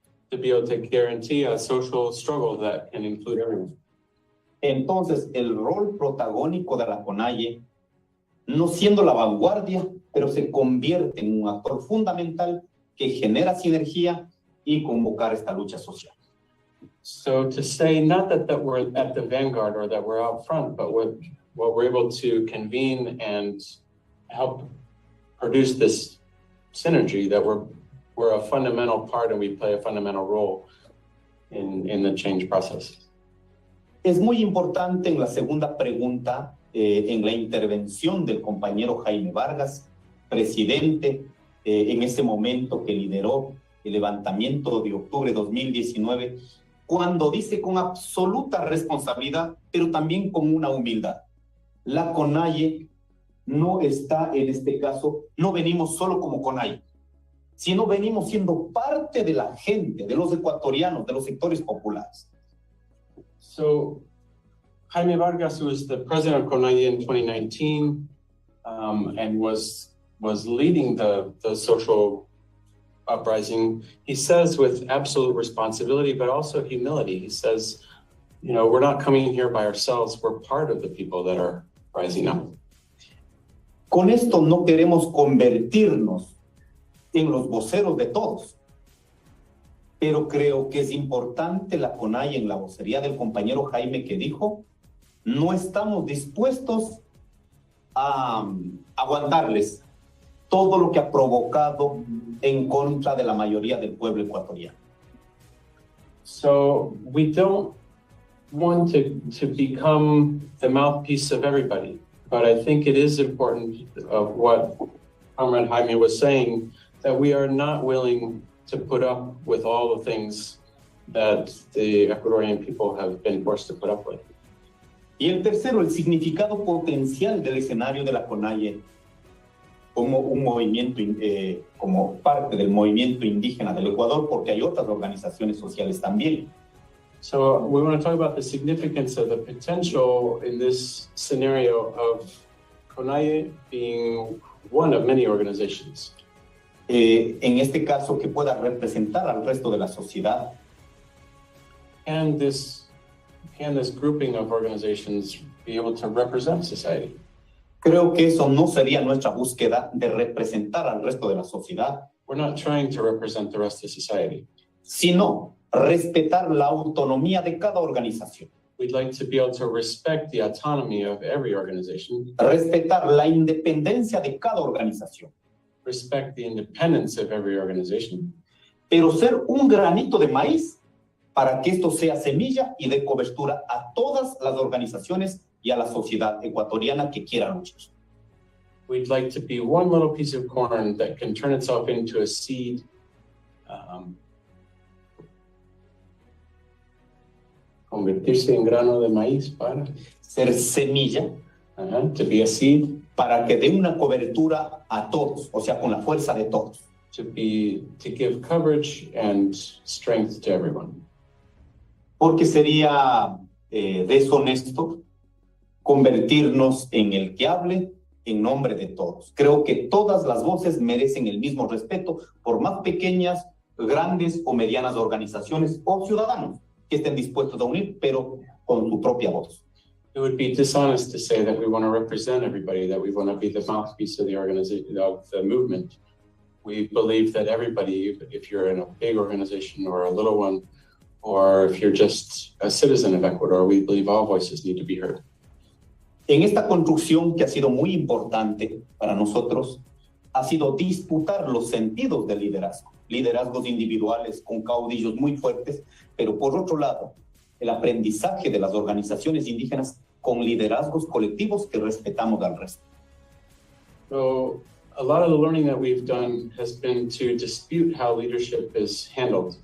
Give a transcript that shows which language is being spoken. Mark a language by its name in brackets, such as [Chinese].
[English] To be able to guarantee a social struggle that can include everyone. [Spanish] Entonces, el rol protagónico de la CONAIE, no siendo la vanguardia, pero se convierte en un actor fundamental que genera sinergia y convocar esta lucha social. [English] So to say not that we're at the vanguard or that we're out front, but we're able to convene and help produce this synergy, that we're a fundamental part and we play a fundamental role in the change process. [Spanish] Es muy importante en la segunda pregunta, en la intervención del compañero Jaime Vargas, presidente, en ese momento que lideró el levantamiento de octubre de 2019, cuando dice con absoluta responsabilidad, pero también con una humildad: la CONAIE no está, en este caso, no venimos solo como CONAIE, sino venimos siendo parte de la gente, de los ecuatorianos, de los sectores populares. [English] So Jaime Vargas, who was the president of CONAIE in 2019, and was leading the social uprising, he says with absolute responsibility, but also humility, he says, you know, we're not coming here by ourselves, we're part of the people that are rising up. [Spanish] Con esto no queremos convertirnos en los voceros de todos, pero creo que es importante la CONAIE, en la vocería del compañero Jaime, que dijo: no estamos dispuestos a aguantarles todo lo que ha provocado en contra de la mayoría del pueblo ecuatoriano. [English] So we don't want to become the mouthpiece of everybody, but I think it is important of what Comrade Jaime was saying, that we are not willing to put up with all the things that the Ecuadorian people have been forced to put up with. [Spanish] Y el tercero, el significado potencial del escenario de la CONAIE como un movimiento, como parte del movimiento indígena del Ecuador, porque hay otras organizaciones sociales también. [English] So we want to talk about the significance of the potential in this scenario of CONAIE being one of many organizations. [Spanish] En este caso, que pueda representar al resto de la sociedad. [English] And this grouping of organizations be able to represent society? [Spanish] Creo que eso no sería nuestra búsqueda, de representar al resto de la sociedad. [English] We're not trying to represent the rest of society. [Spanish] Sino respetar la autonomía de cada organización. [English] We'd like to be able to respect the autonomy of every organization. [Spanish] Respetar la independencia de cada organización. [English] Respect the independence of every organization. [Spanish] Pero ser un granito de maíz para que esto sea semilla y dé cobertura a todas las organizaciones y a la sociedad ecuatoriana que quiera luchar. [English] We'd like to be one little piece of corn that can turn itself into a seed, [Spanish] convertirse en grano de maíz para ser semilla, [English] to be a seed, [Spanish] para que dé una cobertura a todos, o sea, con la fuerza de todos. [English] To give coverage and strength to everyone. [Spanish] Porque sería deshonesto convertirnos en el que hable en nombre de todos. Creo que todas las voces merecen el mismo respeto, por más pequeñas, grandes o medianas organizaciones o ciudadanos que estén dispuestos a unir, pero con su propia voz. [English] It would be dishonest to say that we want to represent everybody, that we want to be the mouthpiece of the organization, of the movement. We believe that everybody, if you're in a big organization or a little one, or if you're just a citizen of Ecuador, we believe all voices need to be heard. [Spanish] En esta construcción que ha sido muy importante para nosotros, ha sido disputar los sentidos del liderazgo. Liderazgos individuales con caudillos muy fuertes, pero por otro lado, el aprendizaje de las organizaciones indígenas con liderazgos colectivos que respetamos al resto. [English] So a lot of the learning that we've done has been to dispute how leadership is handled.